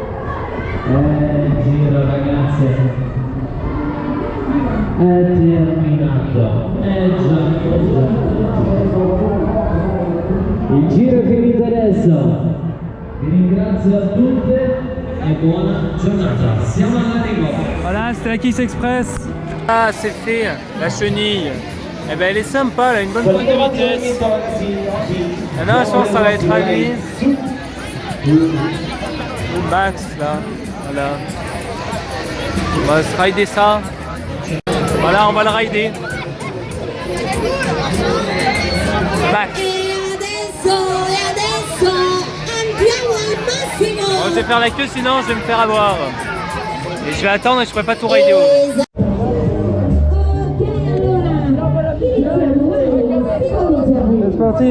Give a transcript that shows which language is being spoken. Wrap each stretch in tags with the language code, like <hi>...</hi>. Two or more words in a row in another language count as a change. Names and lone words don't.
<it>Giro ragazze. È terminato. Già. Il giro che mi interessa. Vi ringrazio a tutte e buona giornata. Siamo all'arrivo.</it> <fr>Voilà, c'était la Kiss Express. Ah, c'est fait, la chenille. Eh ben, elle est sympa, elle a une bonne pointe de vitesse. Maintenant, je pense que ça va être à lui. Ou Max, là. Voilà. On va se rider ça. Voilà, on va le rider. Max.</fr> <it>E adesso andiamo al massimo.</it> <fr>Bon, je vais faire la queue, sinon je vais me faire avoir. Et je vais attendre et je pourrai pas tout rider haut. C'est parti.</fr>